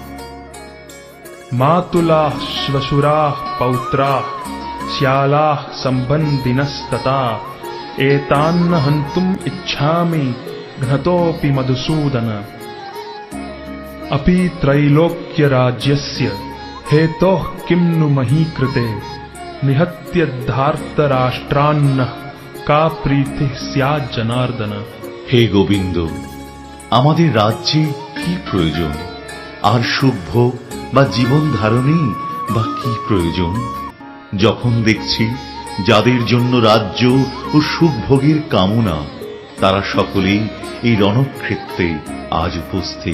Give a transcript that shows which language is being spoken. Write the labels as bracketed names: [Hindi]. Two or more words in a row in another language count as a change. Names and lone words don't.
[Sanskrit] मातुलाः श्वशुराः पौत्राः श्यालाः सम्बन्धिनस्तथा एतान्न हन्तुम् इच्छामि घ्नतोऽपि मधुसूदन अपि त्रैलोक्यराज्यस्य हेतोः किं नु मही कृते निहत्य धार्तराष्ट्रान्नः का प्रीतिः स्यात् जनार्दन। हे गोविंद, [Bangla] আমাদের রাজ্যে কি প্রয়োজন, আর সুখ ভোগ বা জীবন ধারণে বা কি প্রয়োজন? যখন দেখছি যাদের জন্য রাজ্য ও সুখ ভোগের কামনা, তারা সকলেই এই রণক্ষেত্রে আজ উপস্থিত।